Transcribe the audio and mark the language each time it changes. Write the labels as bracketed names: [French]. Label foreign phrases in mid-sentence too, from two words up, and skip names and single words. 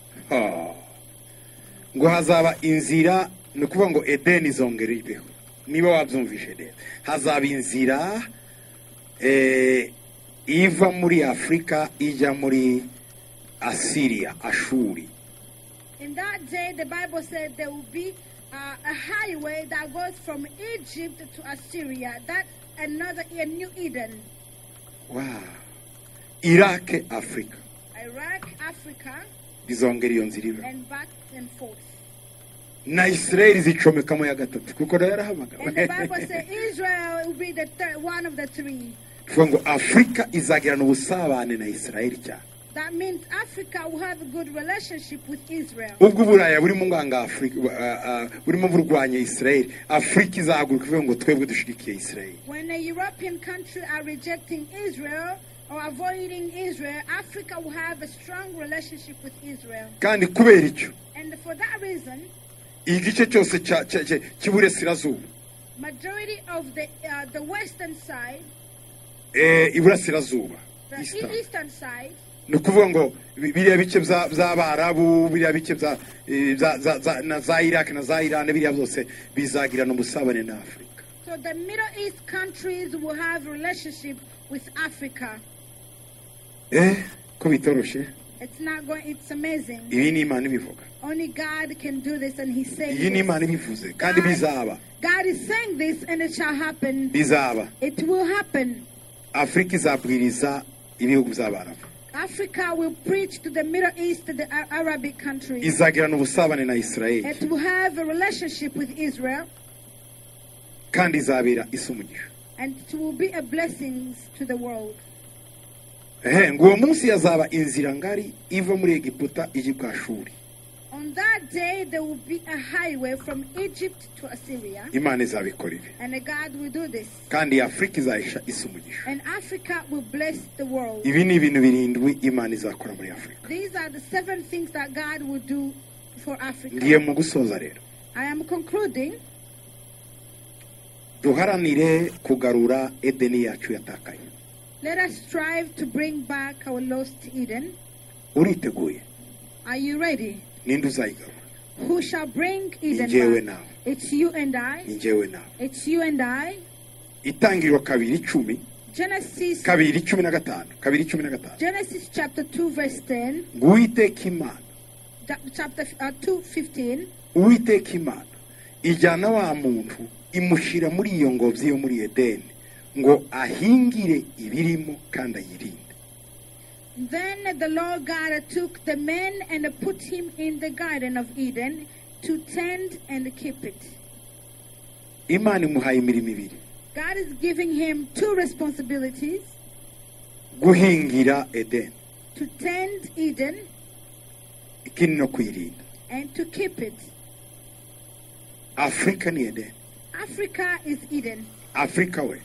[Kinyarwanda] Ngo hazaba inzira, ni ukuvuga ngo Edeni izongera ibeho. Niba wabyumvishe rero, hazaba inzira iva muri Afrika ijya muri Assyria, Ashuri. [English] In that day, the Bible said there will be a highway that goes from Egypt to Assyria. That's a new Eden. Wow. Iraq, Africa. Iraq, Africa. [Kinyarwanda] Bizongera iyo nzira. [English] And back and forth. [Kinyarwanda] Na Israel zicomekamo ya gatatu kuko yarahamagara. [English] And the Bible says Israel will be the one of the three. [Kinyarwanda] Ngo Afrika izagirana ubusabane na Israel cyane. [English] That means Africa will have a good relationship with Israel. [Kinyarwanda] Ubwo Buraya burimo nganga Afrika burimo burwanya Israel, Afrika izahaguruka ivuga ngo twebwe dushigikiye Israel. [English] When a European country are rejecting Israel, or avoiding Israel, Africa will have a strong relationship with Israel. [Kinyarwanda] kandi kubera icyo [English] And for that reason, [Kinyarwanda] igice cyose cy'iburasirazuba [English] majority of the western side, [Kinyarwanda] iburasirazuba [English] the eastern side, [Kinyarwanda] ni ukuvuga ngo biriya bice by'abarabu biriya bice na za Iraq na za Iran biriya byose bizagirana ubusabane na Afurika. [English] So the Middle East countries will have a relationship with Africa. [Kinyarwanda] Ko bitoroshye. [English] It's amazing. [Kinyarwanda] Ibi ni Imana ibivuga. [English] Only God can do this, and He's saying [Kinyarwanda] iyi ni Imana ibivuze kandi bizaba. [English] God is saying this, and it shall happen. [Kinyarwanda] Bizaba. [English] It will happen. [Kinyarwanda] Afrika izabwiriza ibihugu by'abarabu. [English] Africa will preach to the Middle East, to the Arabic countries. [Kinyarwanda] Izagirana ubusabane na Israel. [English] It will have a relationship with Israel. [Kinyarwanda] Kandi izabera isumugisha. [English] And it will be a blessing to the world. [Kinyarwanda] Ngo munsi yazaba inzira ngari iva muri Egiputa ijya kwa Ashuri. [English] On that day there will be a highway from Egypt to Assyria. [Kinyarwanda] Imana izabikora ibi. [English] And God will do this. [Kinyarwanda] Kandi Afrika izahisha isumugisha. [English] And Africa will bless the world. [Kinyarwanda] Ibi ni ibintu birindwi Imana izakora muri Afrika. [English] These are the 7 things that God will do for Africa. [Kinyarwanda] Ngiye mu gusoza rero. [English] I am concluding. [Kinyarwanda] Duharanire kugarura Edeni yacu yatakaye. [English] Let us strive to bring back our lost Eden. [Kinyarwanda] Uriteguye? [English] Are you ready? [Kinyarwanda] Ninde uzayigarura? [English] Who shall bring Eden [Kinyarwanda] Njyewe [English] back? [Kinyarwanda] nawe. [English] It's you and I. [Kinyarwanda] Njyewe nawe. [English] It's you and I. [Kinyarwanda] Itangiriro 2:10. [English] Genesis 2:15. 2:15. Genesis chapter 2 verse 10. [Kinyarwanda] Uwiteka Imana. [English] Chapter 2:15. [Kinyarwanda] Uwiteka Imana ijyana wa muntu imushira muri iyo ngobyi yo muri Edeni ngo ahingire ibirimo kandi ayirinde. [English] Then the Lord God took the man and put him in the garden of Eden to tend and keep it. [Kinyarwanda] Imana imuhaye imirimo ibiri. [English] God is giving him 2 responsibilities. [Kinyarwanda] Guhingira Edeni. [English] To tend Eden. [Kinyarwanda] Ikindi no kuyirinda. [English] And to keep it. [Kinyarwanda] Afrika ni Edeni. [English] Africa is Eden. [Kinyarwanda] Afrika we.